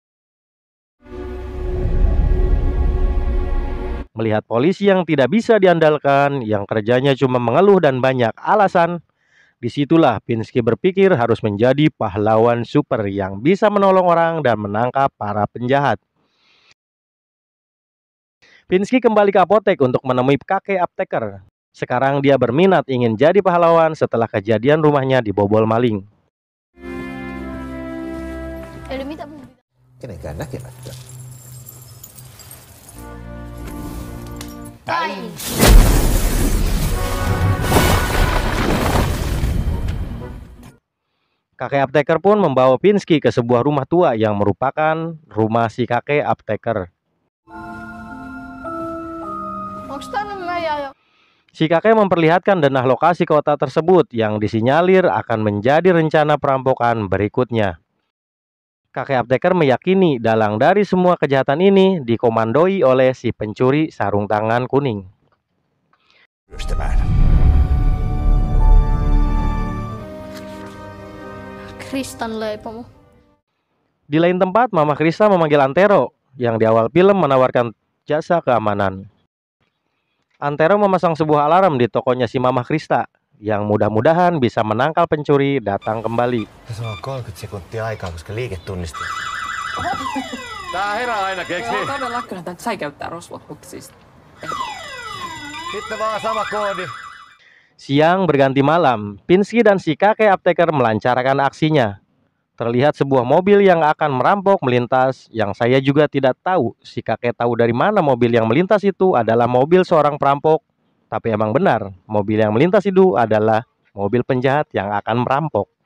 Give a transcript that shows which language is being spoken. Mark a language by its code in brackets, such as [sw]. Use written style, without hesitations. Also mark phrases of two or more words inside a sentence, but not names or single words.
[id] Melihat polisi yang tidak bisa diandalkan, yang kerjanya cuma mengeluh dan banyak alasan, disitulah Pinsky berpikir harus menjadi pahlawan super yang bisa menolong orang dan menangkap para penjahat. Pinsky kembali ke apotek untuk menemui kakek apteker. Sekarang dia berminat ingin jadi pahlawan setelah kejadian rumahnya dibobol maling. [fi] Eli mitä mun pitää? Kenenkään näkemättä. Päin! [id] Kakek apteker pun membawa Pinsky ke sebuah rumah tua yang merupakan rumah si kakek apteker. [fi] Onks tänne meidän jo? [id] Si kakek memperlihatkan denah lokasi kota tersebut yang disinyalir akan menjadi rencana perampokan berikutnya. Kakek apteker meyakini dalang dari semua kejahatan ini dikomandoi oleh si pencuri sarung tangan kuning. [fi] Ryöstämään. Kristan leipomo. [id] Di lain tempat, Mama Krista memanggil Antero yang di awal film menawarkan jasa keamanan. Antero memasang sebuah alarm di tokonya si Mama Krista yang mudah-mudahan bisa menangkal pencuri datang kembali. [fi] Se on 30 sekuntia aikaa, koska liiketunnisti. Tää herää aina, keksi? Joo, todella kyllä tätä sai käyttää rosvohuksista. Sitten vaan sama koodi. [id] Siang berganti malam, Pinsky dan si kakek apteker melancarkan aksinya. Terlihat sebuah mobil yang akan merampok melintas, yang saya juga tidak tahu si kakek tahu dari mana mobil yang melintas itu adalah mobil seorang perampok. Tapi emang benar, mobil yang melintas itu adalah mobil penjahat yang akan merampok.